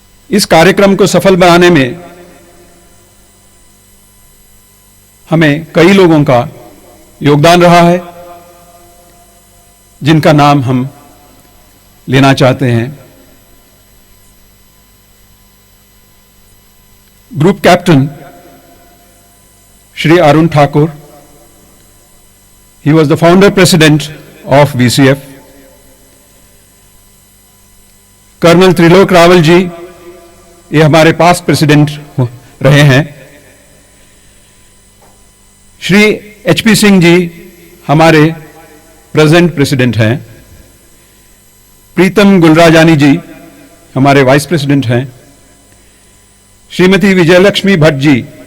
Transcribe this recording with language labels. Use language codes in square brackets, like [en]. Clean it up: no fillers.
[hi] इस कार्यक्रम को सफल बनाने में हमें कई लोगों का योगदान रहा है, जिनका नाम हम लेना चाहते हैं। [en] Group captain Shri Arun Thakur, he was the founder president of VCF। [hi] Colonel Trilok Rawal जी, ये हमारे पास्ट प्रेसिडेंट रहे हैं। श्री HP सिंह जी हमारे प्रेजेंट प्रेसिडेंट हैं। प्रीतम गुलराजानी जी हमारे वाइस प्रेसिडेंट हैं। श्रीमती विजयलक्ष्मी भट्ट जी